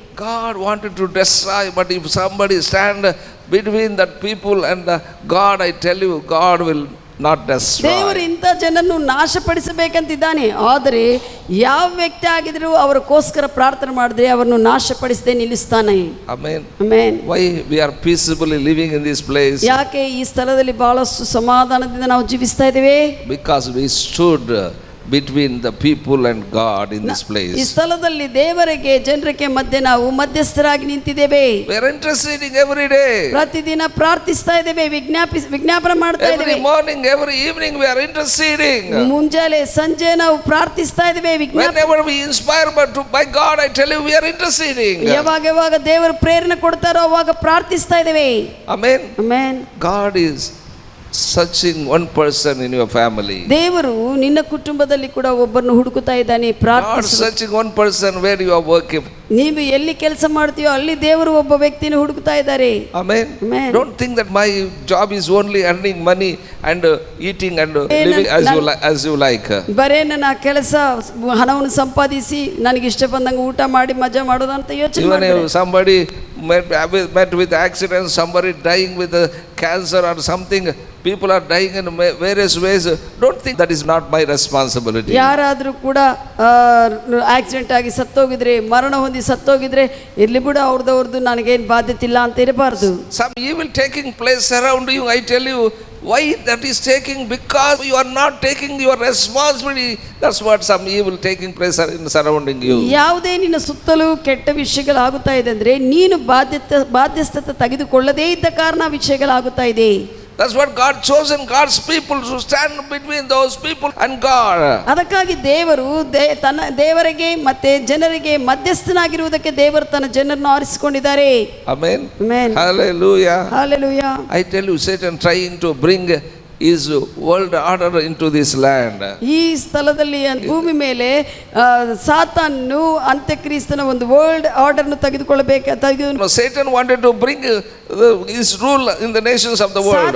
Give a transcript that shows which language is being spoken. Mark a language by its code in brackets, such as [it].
[en] God wanted to destroy, but if somebody stand between that people and the God, I tell you, God will not destroy. [kn] ದೇವರು ಇಂಥ ಜನನ್ನು ನಾಶಪಡಿಸಬೇಕಂತಿದ್ದಾನೆ. ಆದರೆ ಯಾವ ವ್ಯಕ್ತಿ ಆಗಿದ್ರು ಅವರಿಗೋಸ್ಕರ ಪ್ರಾರ್ಥನೆ ಮಾಡಿದ್ರೆ ಅವರನ್ನು ನಾಶಪಡಿಸದೆ ನಿಲ್ಲಿಸ್ತಾನೆ. [en] Amen. [kn] Amen. [en] Why we are peaceably living in this place? [kn] ಯಾಕೆ ಈ ಸ್ಥಳದಲ್ಲಿ ಬಹಳಷ್ಟು ಸಮಾಧಾನದಿಂದ ನಾವು ಜೀವಿಸ್ತಾ ಇದ್ದೇವೆ? [en] Because we stood between the people and God in this [kn] ಈ [en] place. [kn] ಸ್ಥಳದಲ್ಲಿ ದೇವರಿಗೆ ಜನರಿಗೆ ಮಧ್ಯೆ ನಾವು ಮಧ್ಯಸ್ಥರಾಗಿ ನಿಂತಿದ್ದೇವೆ. [en] We are interceding every day. [kn] ಪ್ರತಿದಿನ ಪ್ರಾರ್ಥಿಸ್ತಾ ಇದ್ದೇವೆ, ವಿಜ್ಞಾಪನೆ ಮಾಡ್ತಾ [en] Every [kn] ಇದ್ದೇವೆ. [en] morning, every evening we are interceding. [kn] ಮುಂಜಾನೆ ಸಂಜೆ ನಾವು ಪ್ರಾರ್ಥಿಸ್ತಾ ಇದ್ದೇವೆ, ವಿಜ್ಞಾಪನೆ. [en] Whenever we inspire by God, I tell you, we are interceding. [kn] ಯಾವಾಗ ದೇವರು ಪ್ರೇರಣೆ ಕೊಡ್ತಾರೋ ಅವಾಗ ಪ್ರಾರ್ಥಿಸ್ತಾ ಇದ್ದೇವೆ. [en] Amen. [kn] Amen. [en] God is searching one person in your family. [kn] ದೇವರು ನಿನ್ನ ಕುಟುಂಬದಲ್ಲಿ ಕೂಡ ಒಬ್ಬರನ್ನು ಹುಡುಕುತ್ತಾ ಇದ್ದಾನೆ. [en] God [kn] ಪ್ರಾರ್ಥಿಸು. [en] searching one person where you are working. [kn] ನೀವು ಎಲ್ಲಿ ಕೆಲಸ ಮಾಡ್ತೀಯೋ ಅಲ್ಲಿ ದೇವರು ಒಬ್ಬ ವ್ಯಕ್ತಿಯನ್ನು ಹುಡುಕ್ತಾ ಇದ್ದಾರೆ. [en] Amen. Amen. Don't think that my job is only earning money and eating and living as you like. [kn] ಬರೇ ನನ್ನ ಕೆಲಸ ಹಣವನ್ನು ಸಂಪಾದಿಸಿ ನನಗೆ ಇಷ್ಟ ಬಂದಂಗೆ ಊಟ ಮಾಡಿ ಮಜಾ ಮಾಡೋದು ಅಂತ ಯೋಚನೆ [en] Even [kn] ಮಾಡಬೇಡಿ. [en] if somebody met with accident, somebody dying with cancer or something, people are dying in various ways. Don't think that is not my responsibility. [kn] ಯಾರಾದರೂ ಕೂಡ ಆಕ್ಸಿಡೆಂಟ್ ಆಗಿ ಸತ್ತೋಗಿದ್ರೆ, ಮರಣ ಹೊಂದಿ ಸತ್ತೋಗಿದ್ರೆ, ಇರ್ಲಿ ಬಿಡು ಅವ್ರದ್ದು ನನಗೇನು ಬಾಧ್ಯತೆ ಇಲ್ಲ ಅಂತ ಇರಬಾರ್ದು. [en] Some evil taking place around you, I tell you, why that is taking? Because you are not taking your responsibility. That's what some evil taking place in surrounding you. [kn] ಯಾವುದೇ ನಿನ್ನ ಸುತ್ತಲೂ ಕೆಟ್ಟ ವಿಷಯಗಳಾಗುತ್ತಾ ಇದೆ ಅಂದರೆ ನೀನು ಬಾಧ್ಯಸ್ಥತೆ ತೆಗೆದುಕೊಳ್ಳದೇ ಇದ್ದ ಕಾರಣ ವಿಷಯಗಳಾಗುತ್ತಾ ಇದೆ. [en] That's what God chosen God's people to stand between those people and God. [kn] ಅದಕ್ಕಾಗಿ ದೇವರು ತನ್ನ ದೇವರಿಗೆ ಮತ್ತೆ ಜನರಿಗೆ ಮಧ್ಯಸ್ಥನಾಗಿರುವುದಕ್ಕೆ ದೇವರು ತನ್ನ ಜನರನ್ನು ಆರಿಸಿಕೊಂಡಿದ್ದಾರೆ. [en] Amen. Amen. Hallelujah. Hallelujah. I tell you, Satan trying to bring his world order into this land. [kn] ಈ ಸ್ಥಳದಲ್ಲಿ ಭೂಮಿ ಮೇಲೆ ಸಾತಾನು ಅಂತ್ಯಕ್ರಿಸ್ತನ ಒಂದು world ಆರ್ಡರ್ನು [en] Satan wanted to bring his rule in the nations of the world.